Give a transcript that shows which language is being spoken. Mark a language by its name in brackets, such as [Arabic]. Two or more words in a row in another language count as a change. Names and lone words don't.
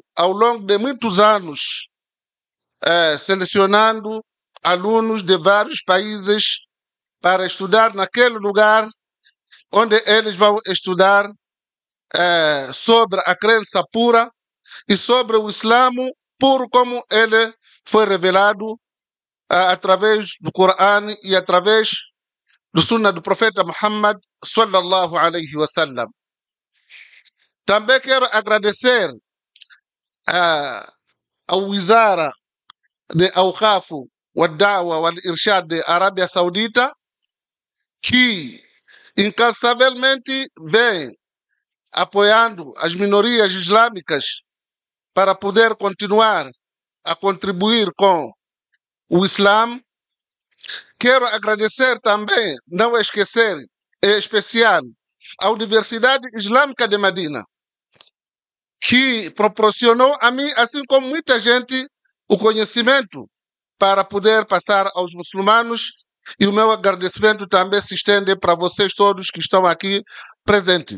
[Portuguese] ao longo de muitos anos, selecionando alunos de vários países para estudar naquele lugar onde eles vão estudar sobre a crença pura e sobre o Islã puro como ele foi revelado através do Corão e através do Sunna do profeta Muhammad [Arabic] صلى الله عليه وسلم. [Portuguese] Também quero agradecer ao Wizara de Awqaf wad-Da'wa wal-Irshad da Arábia Saudita, que incansavelmente vem apoiando as minorias islâmicas para poder continuar a contribuir com o Islã. Quero agradecer também, não esquecer, em especial, a Universidade Islâmica de Medina, que proporcionou a mim, assim como muita gente, o conhecimento para poder passar aos muçulmanos, e o meu agradecimento também se estende para vocês todos que estão aqui presentes.